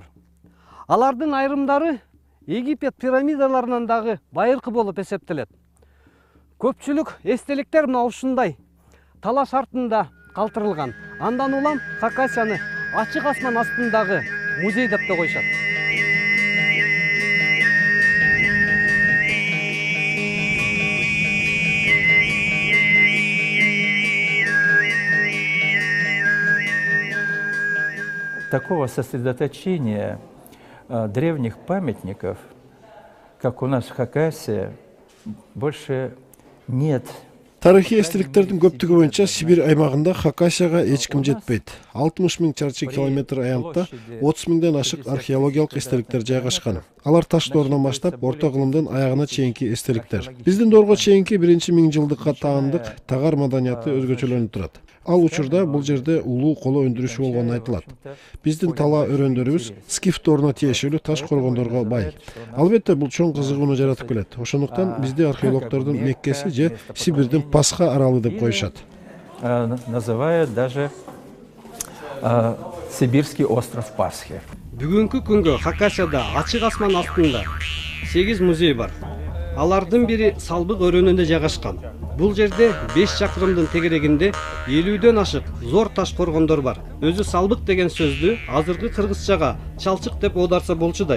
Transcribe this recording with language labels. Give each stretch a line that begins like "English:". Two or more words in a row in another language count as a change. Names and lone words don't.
Kyrgyz: Алардын айрымдары Египет пирамидаларынан дагы байыркы болуп эсептелет. Көпчүлүк эстеликтер мына ушундай талаш артында калтырылган. Андан улам Хакасияны ачык асман астындагы музей деп коюшат.
Russian: Такого сосредоточения древних памятников, как у нас в Хакасии, больше нет.
Kyrgyz: Тарыхый эстеликтердин көптүгү боюнча Сибир аймагында Хакасияга эч ким жетпейт. 60 000 чарчы километр аянтта 30 000ден ашык археологиялык эстеликтер жайгашкан. Алар таш доорунан баштап орто кылымдын аягына чейинки эстеликтер. Биздин доорго чейинки 1-миңжылдыкка таандык тагар маданияты өзгөчөлөнүп турат. Ал учурда бул жерде улуу коло өндүрүшү болгону айтылат. Биздин тала өрөөндөрүбүз скиф дооруна тиешелүү таш коргондорго бай. Албетте бул чоң кызыгууну жаратып келет. Ошондуктан бизди археологдордун меккеси же Сибирдин Пасха аралы деп коюшат.
Russian: Называют даже Сибирский остров Пасхи.
Kyrgyz: Бүгүнкү күнгө Хакасияда ачык асман астында 8 музей бар. Алардын бири Салбык өрөөнүндө жайгашкан. Бул жерде 5 чакырымдын тегерегинде 50ден ашык зор таш коргондор бар. Өзү Салбык деген сөздү азыркы кыргызчага чалчык деп оодарса болчудай.